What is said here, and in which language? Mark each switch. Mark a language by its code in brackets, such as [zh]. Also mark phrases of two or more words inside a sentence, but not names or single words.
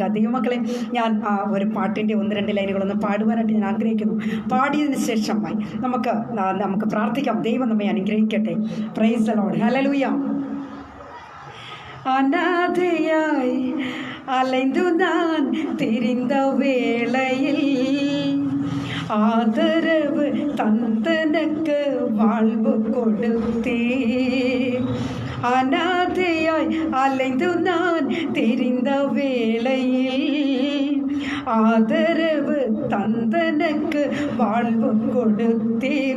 [ml] ദൈവമക്കളെ, ഞാൻ ഒരു പാട്ടിൻ്റെ 1-2 ലൈനുകളൊന്ന് പാടുവാനായിട്ട് ഞാൻ ആഗ്രഹിക്കുന്നു. പാടിയതിന് ശേഷമായി നമുക്ക് പ്രാർത്ഥിക്കാം. ദൈവം നമ്മെ അനുഗ്രഹിക്കട്ടെ. [en] Praise the Lord. [ta] ഹല്ലേലൂയ. அநாதையாய் அலைந்து நான் திரிந்த வேளையில் ஆதரவு தந்தனக்கு வாழ்வு கொடுத்தே. அநாதையாய் அலைந்து நான் தெரிந்த வேளையில் ஆதரவு தந்தனக்கு வாழ்வு கொடுத்தீர்.